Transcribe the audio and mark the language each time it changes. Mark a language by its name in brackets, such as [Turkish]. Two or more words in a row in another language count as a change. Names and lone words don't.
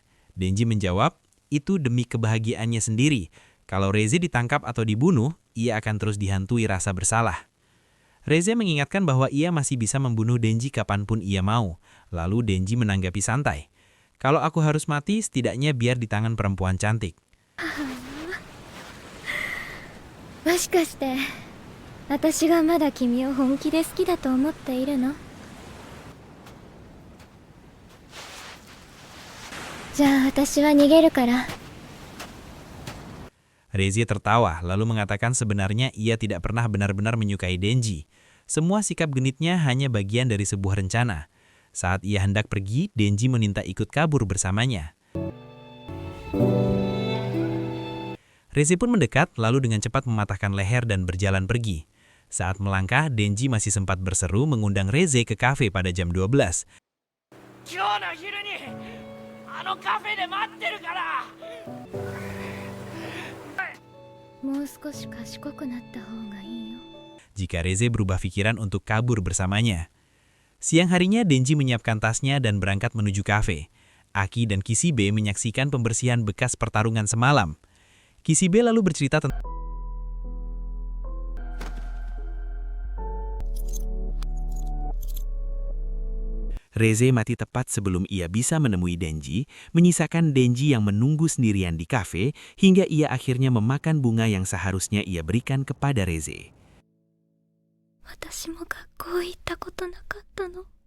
[Indonesian] Denji menjawab, itu demi kebahagiaannya sendiri, Kalau Reze ditangkap atau dibunuh, ia akan terus dihantui rasa bersalah. Reze mengingatkan bahwa ia masih bisa membunuh Denji kapanpun ia mau. Lalu Denji menanggapi santai. Kalau aku harus mati, setidaknya biar di tangan perempuan cantik. [Japanese] もしかして私がまだ君を本気で好きだと思っているの？じゃあ私は逃げるから。 [Indonesian] Reze tertawa, lalu mengatakan sebenarnya ia tidak pernah benar-benar menyukai Denji. Semua sikap genitnya hanya bagian dari sebuah rencana. Saat ia hendak pergi, Denji meminta ikut kabur bersamanya. Reze pun mendekat, lalu dengan cepat mematahkan leher dan berjalan pergi. Saat melangkah, Denji masih sempat berseru mengundang Reze ke kafe pada jam 12. [Japanese] 今日の昼にあのカフェで待ってるから。もう少し賢くなった方がいいよ。 [Indonesian] Jika Reze berubah pikiran untuk kabur bersamanya. Siang harinya, Denji menyiapkan tasnya dan berangkat menuju kafe. Aki dan Kishibe menyaksikan pembersihan bekas pertarungan semalam. Kishibe lalu bercerita tentang Reze mati tepat sebelum ia bisa menemui Denji, menyisakan Denji yang menunggu sendirian di kafe hingga ia akhirnya memakan bunga yang seharusnya ia berikan kepada Reze. [Japanese] 私も学校行ったことなかったの。